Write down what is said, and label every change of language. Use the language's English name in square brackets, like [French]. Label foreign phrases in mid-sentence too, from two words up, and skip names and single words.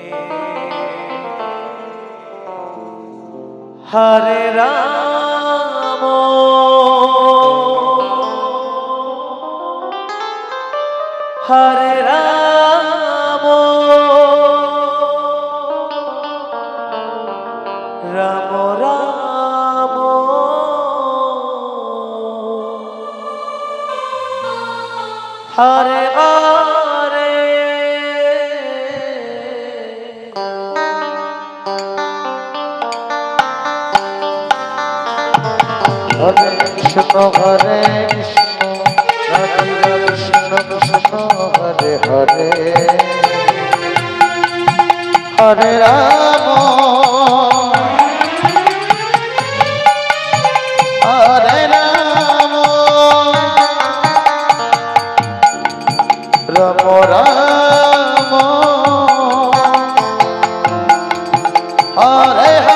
[Sanskrit] হরে রাম হরে রাম রাম রাম হরে হরে হরে কৃষ্ণ রাধে কৃষ্ণ কৃষ্ণ হরে হরে হরে রাম হরে রাম রাম রাম হরে